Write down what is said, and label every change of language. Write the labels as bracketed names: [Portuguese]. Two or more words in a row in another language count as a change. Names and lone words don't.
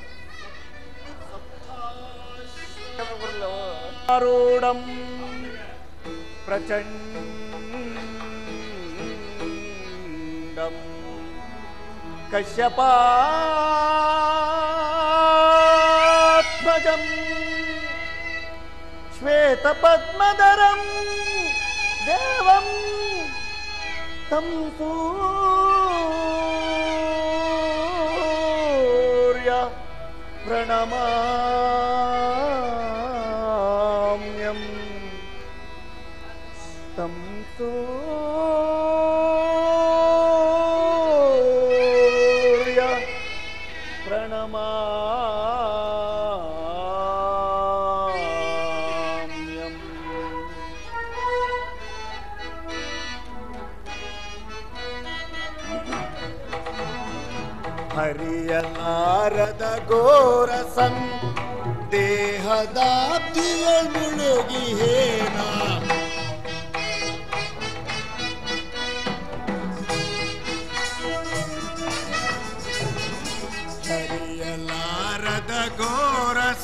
[Sanskrit] ಆರೂಢಂ ಪ್ರಚಂಡಂ ಕಶ್ಯಪಾತ್ಮಜಂ ಶ್ವೇತಪದ್ಮಧರಂ ದೇವಂ तं सूर्य प्रणमाम्यं तं सूर्य प्रणमाम्यं. [Kannada] ಹರಿಯಲಾರದ ಘೋರ ಸಂದೇಹದಾಬ್ದಿಯೊಳ್ ಮುಳುಗಿ ಹೇನ ಹರಿಯಲಾರದ ಘೋರ